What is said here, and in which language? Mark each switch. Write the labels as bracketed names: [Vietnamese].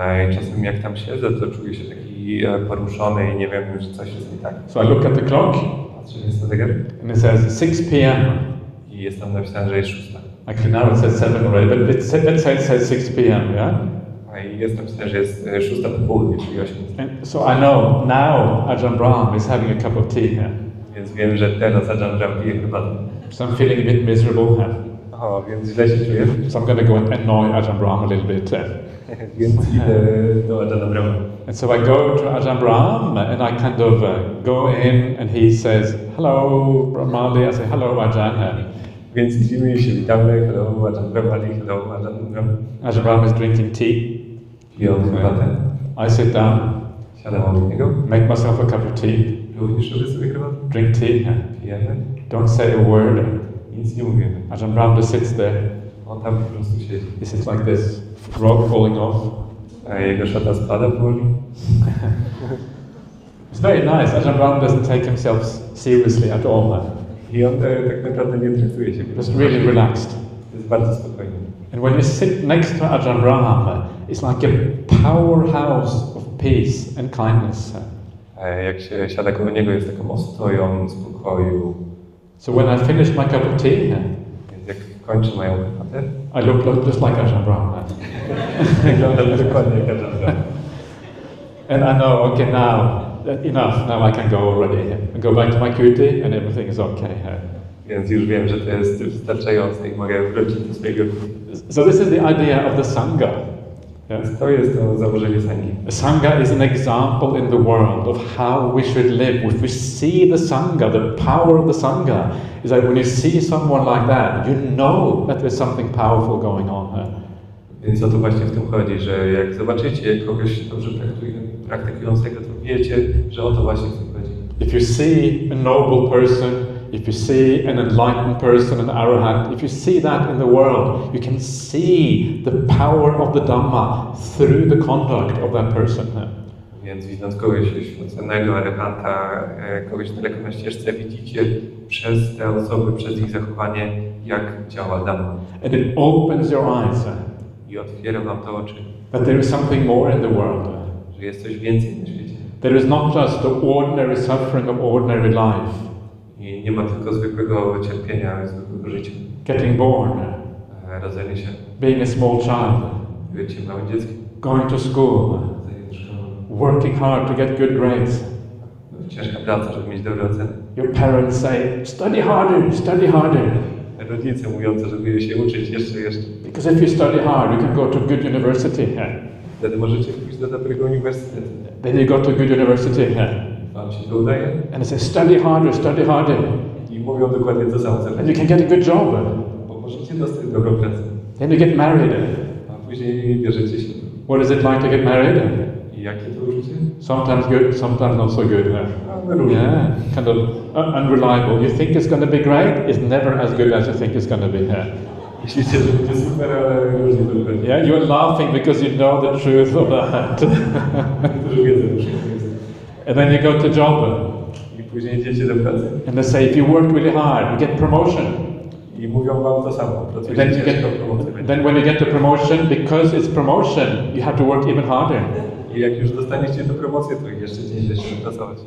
[Polish] I czasem jak tam siedzę, to czuję się taki poruszony i nie wiem, że coś jest nie tak. [English] So I look at the clock. [Polish] Patrzę na zegar. [English] And it says 6 p.m. [Polish] I jest tam napisane, że jest 6. [English] Actually now it says 7 already, but let's say it says 6 p.m., yeah? [Polish] I jest napisane, że jest 6 po południu, czyli 8. [English] And so I know now Ajahn Brahm is having a cup of tea here. [Polish] Więc wiem, że teraz Ajahn Brahm pije herbatę. [English] So I'm feeling a bit miserable here. [Polish] O, więc źle się czuję. [English] So I'm going to go and annoy Ajahn Brahm a little bit. [Polish] Więc idę do Ajahna Brahma. [English] And so I go to Ajahn Brahm and I kind of go in and he says, hello Brahmali. I say, hello Ajahn. [Polish] Więc idziemy i się witamy. [English] Hello Ajahn Brahmali, hello Ajahn Brahm. Ajahn Brahm is drinking tea. [Polish] Piję herbatę. [English] I sit down. [Polish] Siadam obok niego. [English] Make myself a cup of tea. [Polish] Również robię sobie herbatę. [English] Drink tea. [Polish] Pijemy. [English] Don't say a word. [Polish] Nic nie mówimy. [English] Ajahn Brahm just sits there. [Polish] On tam po prostu siedzi. [English] He sits like this, robe falling off. [Polish] A jego szata spada powoli. [English] It's very nice. Ajahn Brahm doesn't take himself seriously at all. [Polish] I on tak naprawdę nie traktuje się. [English] Just really relaxed. [Polish] Jest bardzo spokojny. [English] And when you sit next to Ajahn Brahm, it's like a powerhouse of peace and kindness. [Polish] Jak się siada koło niego, jest taką ostoją spokoju. [English] So when I finish my cup of tea, [Polish] Więc jak kończę moją herbatę, [English] I look just like Ajahn Brahm. [Polish] wygląda dokładnie jak Ajahn Brahm. [English] And I know, okay, enough. Now I can go already. I go back to my kuti and everything is okay. [Polish] Więc już wiem, że to jest wystarczające i mogę wrócić do swojego. [English] So this is the idea of the Sangha. Yeah? [Polish] To jest to założenie sangi. [English] A Sangha is an example in the world of how we should live. If we see the Sangha, the power of the Sangha, is that when you see someone like that, you know that there's something powerful going on there. [Polish] Więc o to właśnie w tym chodzi, że jak zobaczycie kogoś dobrze praktykującego, to wiecie, że o to właśnie w tym chodzi. [English] If you see a noble person, if you see an enlightened person, an arahant, if you see that in the world, you can see the power of the Dhamma through the conduct of that person. [Polish] Więc widząc kogoś oświeconego, arahanta, kogoś daleko na ścieżce, widzicie przez te osoby, przez ich zachowanie, jak działa Dhamma. [English] And it opens your eyes [Polish] I otwiera wam to oczy, [English] that there is something more in the world. [Polish] że jest coś więcej na świecie. [English] There is not just the ordinary suffering of ordinary life. [Polish] I nie ma tylko zwykłego cierpienia, zwykłego życia. [English] Getting born, [Polish] Rodzenie się, [English] being a small child, [Polish] bycie małym dzieckiem, [English] going to school, working hard to get good grades. [Polish] ciężka praca, żeby mieć dobre oceny. [English] Your parents say, study harder, study harder. [Polish] Rodzice mówiące, żeby się uczyć jeszcze. [English] Because if you study hard, you can go to a good university. [Polish] Wtedy możecie pójść do dobrego uniwersytetu. [English] Then you go to a good university. [Polish] Wam się to udaje. [English] And they say, study harder, study harder. [Polish] I mówią dokładnie to samo. [English] And you can get a good job. [Polish] Bo możecie dostać dobrą pracę. [English] Then you get married. [Polish] A później bierzecie się. [English] What is it like to get married? [Polish] I jakie to uczucie? [English] Sometimes good, sometimes not so good. [Polish] Różnie. [English] Yeah, kind of unreliable. You think it's going to be great, it's never as good as you think it's going to be. [Polish] Myślicie, że będzie super, ale różnie to będzie. [English] Yeah, you are laughing because you know the truth of that. [Polish] Niektórzy wiedzą, że jest. [English] And then you go to job. [Polish] I później idziecie do pracy. [English] And they say, if you work really hard, you get promotion. [Polish] I mówią wam to samo. Pracujecie ciężko, promocję. Then when you get the promotion, because it's promotion, you have to work even harder. I jak już dostaniecie tę promocję, to jeszcze ciężej się pracować.